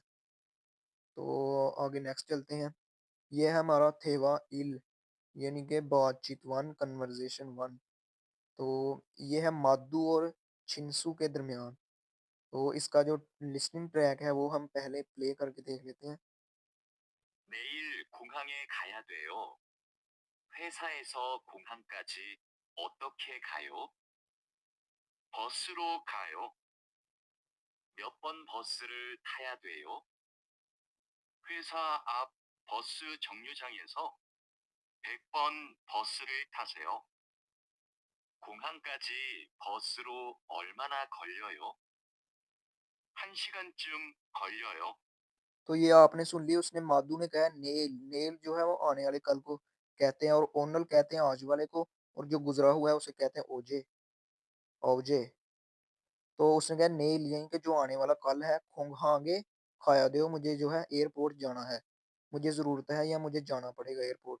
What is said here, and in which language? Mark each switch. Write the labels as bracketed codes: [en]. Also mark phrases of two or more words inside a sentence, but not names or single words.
[hi] तो आगे नेक्स्ट चलते हैं। ये है हमारा [ko] 대화 일 [hi] यानी कि बातचीत वन, [en] conversation one. [hi] तो ये है मादू और छिंसू के दरमियान। तो इसका जो लिसनिंग ट्रैक है वो हम पहले प्ले करके देख लेते हैं। [ko] 내일 공항에 가야 돼요. 회사에서 공항까지 어떻게 가요? 버스로 가요. 몇 번 버스를 타야 돼요? 회사 앞 버스 정류장에서 100번 버스를 타세요. 공항까지 버스로 얼마나 걸려요? 1시간쯤 걸려요. [hi] तो ये आपने सुन लिया, उसने मादू ने कहा नेल, नेल जो है वो आने वाले कल को कहते हैं और ओनल कहते हैं आज वाले को और जो गुजरा हुआ है उसे कहते हैं ओजे, ओजे। तो उसने कहा नेल यानी कि जो आने वाला कल है, [ko] 공항에 가야 돼, [hi] मुझे जो है एयरपोर्ट जाना है, मुझे ज़रूरत है या मुझे जाना पड़ेगा एयरपोर्ट।